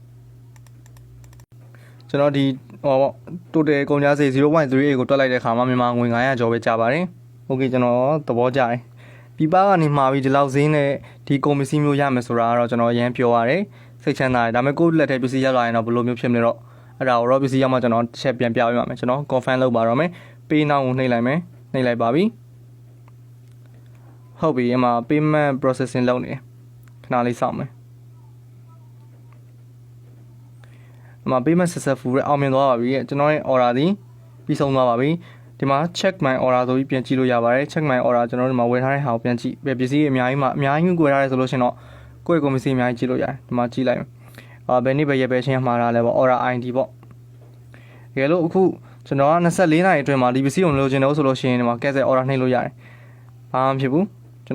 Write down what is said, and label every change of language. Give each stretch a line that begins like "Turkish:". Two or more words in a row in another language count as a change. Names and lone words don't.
Burmese: ကျွန်တော်ဒီဟောပေါ့ total ကုန်ကျစရိတ် 0.38 ကိုတွက်လိုက်တဲ့အခါမှာမြန်မာငွေ900ကျော်ပဲကျပါတယ်။ Okay ကျွန်တော်သဘောကျတယ်။ပြပကနေမှာပြီးဒီလောက်ဈေးနဲ့ဒီကုန်ပစ္စည်းမျိုးရမယ်ဆိုတာကတော့ကျွန်တော်အရင်ပြောရတယ်။စိတ်ချမ်းသာတယ်။ဒါပေမဲ့ကိုယ့်လက်ထဲပစ္စည်းရောက်လာရင်တော့ဘယ်လိုမျိုးဖြစ်မလဲတော့အဲ့ဒါကိုတော့ပစ္စည်းရောက်မှကျွန်တော်တစ်ချက်ပြန်ပြပေးပါမယ်။ကျွန်တော် confirm လုပ်ပါတော့မယ်။
English: pay now
Burmese: ကိုနှိပ်လိုက်မယ်။နှိပ်လိုက်ပါပြီ။ ဟုတ်ပြီအမ
English: payment processing
Burmese: လုပ်နေခဏလေးစောင့်မယ်အမ
English: payment successful
Burmese: အောင်မြင်သွားပါပြီကျွန်တော်ရဲ့ order ဒီပြီးဆုံးသွားပါပြီဒီမှာ
English: check my order
Burmese: ဆိုပြီးပြန်ကြည့်လို့ရပါတယ်
English: check my order
Burmese: ကျွန်တော်တို့ဒီမှာဝယ်ထားတဲ့ ဟာကိုပြန်ကြည့်ပစ္စည်းအများကြီးဝယ်ထားတယ်ဆိုလို့ရှင်တော့ကိုယ့်ရဲ့ကုန်ပစ္စည်းအများကြီးကြည့်လို့ရတယ်ဒီမှာကြည့်လိုက်ဘယ်နေ့ပဲရက်ပဲချင်းမှားတာလဲပေါ့
English: order ID
Burmese: ပေါ့တက ယ်လို့အခုကျွန်တော်က24နာရီအတွင်းမှာဒီပစ္စည်းကိုလိုချင်တော့ဆိုလို့ရှိရင်ဒီမှာ
English: cancel order
Burmese: နှိပ်လို့ရတယ်ဘာမှမဖြစ်ဘူးကျွန်